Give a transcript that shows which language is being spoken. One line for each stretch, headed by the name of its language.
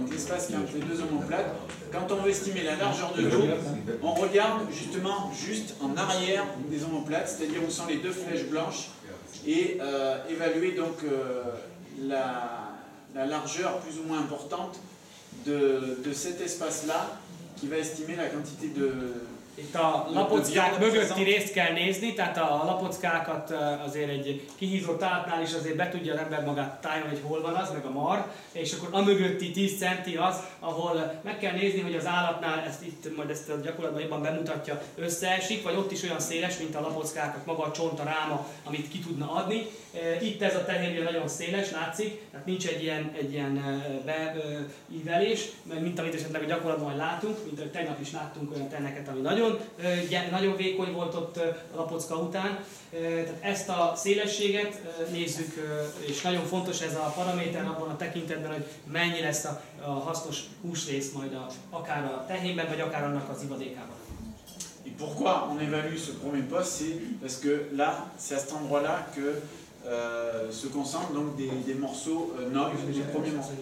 French: Donc l'espace qui est entre les deux omoplates. Quand on veut estimer la largeur de dos, on regarde justement juste en arrière des omoplates, c'est-à-dire où sont les deux flèches blanches, et évaluer donc la largeur plus ou moins importante de cet espace-là, qui va estimer la quantité de...
Hungarian: Itt a lapockák mögötti részt kell nézni, tehát a lapockákat azért egy kihízott állatnál is azért be tudja az ember magát tájolni, hogy hol van az, meg a mar, és akkor a mögötti 10 centi az, ahol meg kell nézni, hogy az állatnál, majd ezt a gyakorlatban jobban bemutatja, összeesik, vagy ott is olyan széles, mint a lapockákat, maga a csont, a ráma, amit ki tudna adni. Itt ez a tehérje nagyon széles, látszik, tehát nincs egy ilyen beívelés, mint amit esetleg a gyakorlatban látunk, mint tegnap is láttunk olyan tenneket, ami nagyon nagyon vékony volt ott a lapocka után. Tehát ezt a szélességet nézzük, és nagyon fontos ez a paraméter abban a tekintetben, hogy mennyi lesz a hasznos húsrész majd akár a tehénben, vagy akár annak az ivadékában.
French: Et pourquoi on évalue ce premier poste? C'est parce que là, c'est à cet endroit-là que se concentrent donc des morceaux nobles, des premiers morceaux.